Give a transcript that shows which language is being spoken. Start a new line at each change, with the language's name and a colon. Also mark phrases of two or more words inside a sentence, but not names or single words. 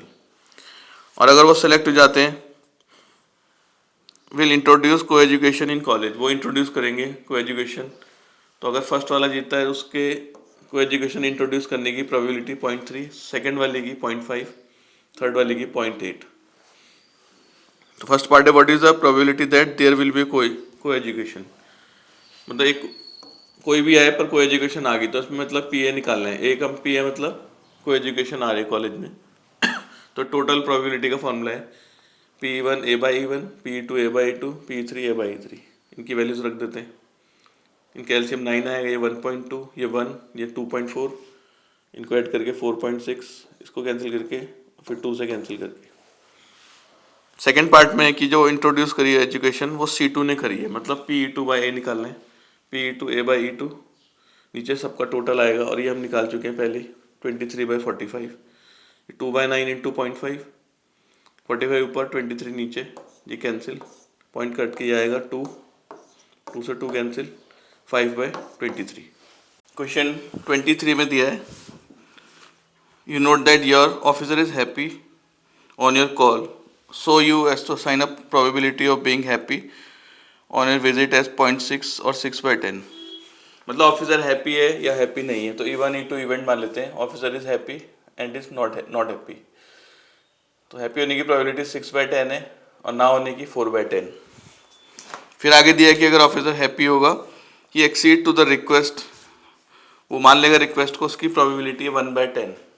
Hindi: और अगर वो सिलेक्ट हो जाते हैं
English: will introduce co education in college,
Hindi: वो इंट्रोड्यूस करेंगे को एजुकेशन। तो अगर फर्स्ट वाला जीतता है उसके को एजुकेशन इंट्रोड्यूस करने की प्रोबेबिलिटी 0.3, सेकेंड वाले की 0.5, थर्ड वाले की 0.8। तो
English: first part
Hindi: है
English: what is the probability that there will be co education,
Hindi: मतलब एक कोई भी आए पर को एजुकेशन आ गई तो उसमें मतलब पी ए निकालना है। एक हम पी ए मतलब को एजुकेशन आ रही है कॉलेज में। तो
English: total probability
Hindi: का फॉर्मूला है P1 A/E1, P2 A/E2, P3 A/E3। इनकी वैल्यूज रख देते हैं। इनका एलसीएम 9 आएगा, ये 1.2, ये 1, ये 2.4, इनको ऐड करके 4.6, इसको कैंसिल करके फिर 2 से कैंसिल करके। सेकेंड पार्ट में है कि जो इंट्रोड्यूस करी है एजुकेशन वो C2 ने करी है, मतलब P2/A निकालना है। P2 A/E2, नीचे सबका टोटल आएगा और ये हम निकाल चुके हैं पहले 23/45। 2/9 इंटू 0.5, 45 ऊपर 23 नीचे, ये कैंसिल, पॉइंट कट के आएगा 2, 2 से 2 कैंसिल, 5/23। क्वेश्चन 23 में दिया है
English: you note that your officer is happy on your call, so you age to sign up probability of being happy on your visit as 0.6 और 6/10।
Hindi: मतलब ऑफिसर हैप्पी है या हैप्पी नहीं है, तो E1 E2 इवेंट मान लेते हैं।
English: officer is happy and is not happy,
Hindi: तो हैप्पी होने की प्रोबेबिलिटी 6/10 है और ना होने की 4/10। फिर आगे दिया कि अगर ऑफिसर हैप्पी होगा कि
English: exceed to the request,
Hindi: वो मान लेगा रिक्वेस्ट को, उसकी प्रोबेबिलिटी है 1/10।